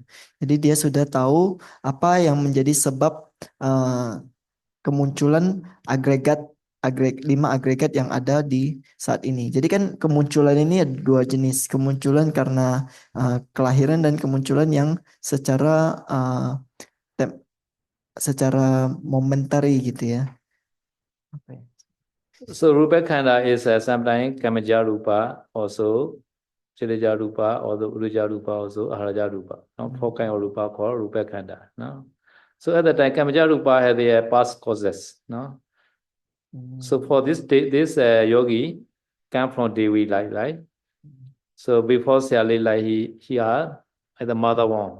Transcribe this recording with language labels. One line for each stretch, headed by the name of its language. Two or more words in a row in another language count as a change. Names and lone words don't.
Indonesian: Jadi dia sudah tahu apa yang menjadi sebab kemunculan lima agregat yang ada di saat ini. Jadi kan kemunculan ini ada dua jenis, kemunculan karena kelahiran dan kemunculan yang secara momentary gitu ya.
English: So Rupa Khanda is sometimes Kamaja Rupa, also Chilija Rupa, also Uruja Rupa, also Aharaja Rupa. No? Four kinds of Rupa called Rupa Khanda. No? So at the time, Kamaja Rupa had their past causes. No? So for this yogi came from Devi life, right? So before Siali life, he had the mother womb.